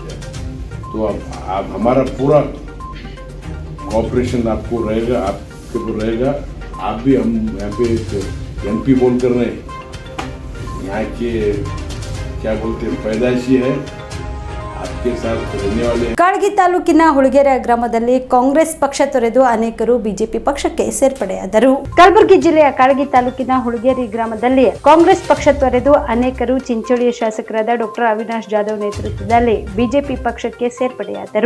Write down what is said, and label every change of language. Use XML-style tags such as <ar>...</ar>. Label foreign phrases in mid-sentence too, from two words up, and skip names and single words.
<hi>तो आप हमारा पूरा कॉपरेशन आपको रहेगा, आपके ऊपर रहेगा। आप भी, हम यहाँ पे एक MP बोल कर रहे हैं, यहाँ के क्या बोलते हैं पैदाइशी है, आपके साथ रहने वाले हैं।</hi> <kn>ಕಾಳಗಿ ತಾಲೂಕಿನ ಹುಳಗೆರೆ ಗ್ರಾಮದಲ್ಲಿ ಕಾಂಗ್ರೆಸ್ ಪಕ್ಷ ತೊರೆದು ಅನೇಕರು ಬಿಜೆಪಿ ಪಕ್ಷಕ್ಕೆ ಸೇರ್ಪಡೆಯಾದರು. ಕಲಬುರಗಿ ಜಿಲ್ಲೆಯ ಕಾಳಗಿ ತಾಲೂಕಿನ ಹುಳಗೇರಿ ಗ್ರಾಮದಲ್ಲಿ ಕಾಂಗ್ರೆಸ್ ಪಕ್ಷ ತೊರೆದು ಅನೇಕರು ಚಿಂಚೋಳಿಯ ಶಾಸಕರಾದ ಡಾಕ್ಟರ್ ಅವಿನಾಶ್ ಜಾಧವ್ ನೇತೃತ್ವದಲ್ಲಿ ಬಿಜೆಪಿ ಪಕ್ಷಕ್ಕೆ ಸೇರ್ಪಡೆಯಾದರು.</kn>